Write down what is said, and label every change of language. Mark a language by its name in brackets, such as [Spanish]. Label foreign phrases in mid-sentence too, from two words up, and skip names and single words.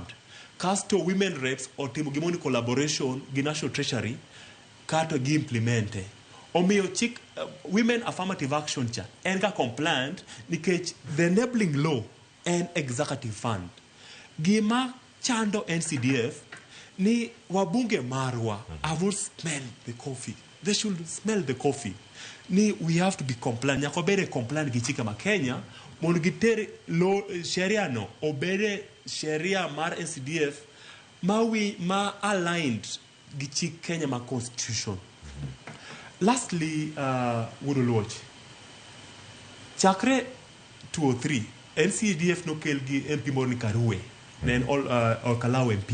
[Luo (Kenya and Tanzania)] Kasto [English] women reps [Luo (Kenya and Tanzania)] otimo gimoni collaboration gi National Treasury kato gi implemente. Omiyo chik [English] women affirmative action [Luo (Kenya and Tanzania)] cha en ga compliant nikech [English] the enabling law [Luo (Kenya and Tanzania)] en [English] executive fund. [Luo (Kenya and Tanzania)] Gima chando NCDF ni wabunge marwa [English] have smell the coffee. They should smell the coffee. Ni we have to be compliant. [Luo (Kenya and Tanzania)] Nyako bere compliant gi chike ma Kenya mondo gitere law sheria no obere sheria mar NCDF ma aligned gi chik Kenya ma constitution. [English] Lastly, Wudoloch. [Luo (Kenya and Tanzania)] Chakre 203, NCDF no kel gi MP Morni Karue, nen all Kalau MP.